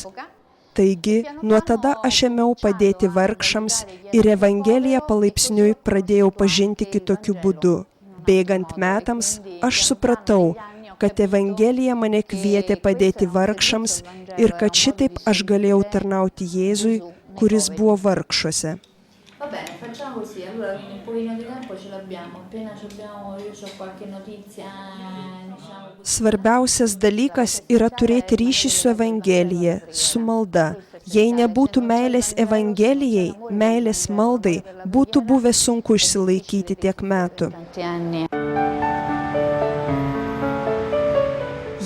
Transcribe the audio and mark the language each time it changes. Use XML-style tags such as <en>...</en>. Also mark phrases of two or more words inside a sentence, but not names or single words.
<lt>Taigi, nuo tada aš ėmiau padėti vargšams ir Evangeliją palaipsniui pradėjau pažinti kitokiu būdu. Bėgant metams, aš supratau, kad Evangelija mane kvietė padėti vargšams ir kad šitaip aš galėjau tarnauti Jėzui, kuris buvo vargšuose.</lt> <it>Va bene, facciamo così, allora un pochino di tempo ce l'abbiamo, appena io ho qualche notizia, diciamo...</it> <lt>Svarbiausias dalykas yra turėti ryšį su Evangelija, su malda. Jei nebūtų meilės Evangelijai, meilės maldai, būtų buvę sunku išsilaikyti tiek metų.</lt>